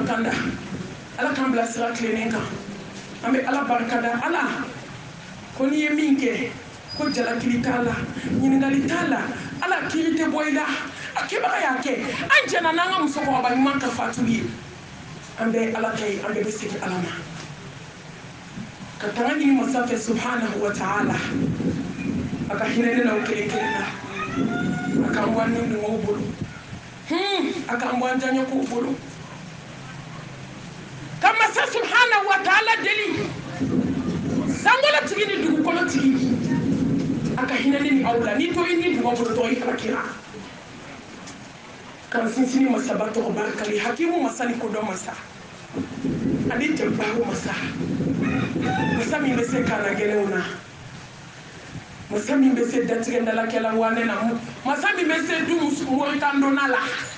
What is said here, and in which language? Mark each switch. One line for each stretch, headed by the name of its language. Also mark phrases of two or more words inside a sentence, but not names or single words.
Bambara: kanda ala k'an bila sira tilennen kan an bɛ ala barikada ala ko n'i ye min kɛ ko jalakili t'a la ɲininkali t'a la ala kiri tɛ bɔ i la a kɛbaga y'a kɛ an jɛna n'an ka musokɔrɔba ɲuman ka fatuli ye an bɛ ala kɛ ye an bɛɛ bɛ segin ala ma ka tanga ɲini masa fɛ
Arabic: سبحانه وتعالى
Bambara: a ka hinɛ ne na o kelen kelen na a k'an bɔ an ni nuŋɔw bolo a k'an bɔ an janɲɛkow bolo ka masa
Arabic: سبحانه وتعالى
Bambara: deli sankolo tigi ni dugukolo tigi a ka hinɛ ne ni aw la n'i to i ni dugɔ bolo dɔrɔn i halakira k'an sinsin masaba tɔgɔ barikali hakimu masa ni kodɔn masa ani jabaaru masa masa min bɛ se kaana gɛlɛnw na masa min bɛ se datigɛ dalakɛla wane na masa min bɛ se du moritandonna la